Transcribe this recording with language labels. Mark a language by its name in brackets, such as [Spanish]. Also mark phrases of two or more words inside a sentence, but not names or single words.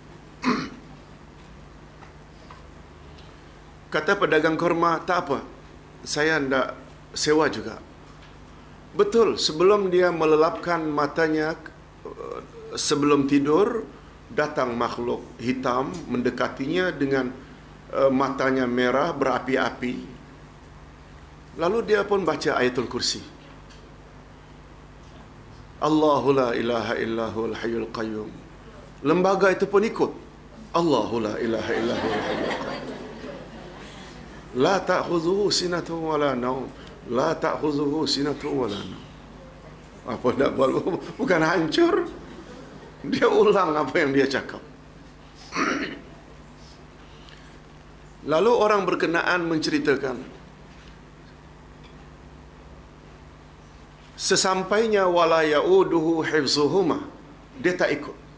[Malay] Kata pedagang korma, tak apa, saya hendak sewa juga. Betul, sebelum dia melelapkan matanya sebelum tidur, datang makhluk hitam mendekatinya dengan matanya merah berapi-api. Lalu dia pun baca Ayatul Kursi. [Arabic] الله لا إله إلا هو الحي القيوم. [Malay] Lembaga itu pun ikut. [Arabic] الله لا إله إلا هو الحي القيوم. لا تأخذه سنة ولا نوم. لا تأخذه سنة ولا نوم. [Malay] Apa nak buat? Bukan hancur. Dia ulang apa yang dia cakap. Lalu orang berkenaan menceritakan, sesampainya [Arabic] ولا يؤوده حفظهما, [Malay] dia tak ikut.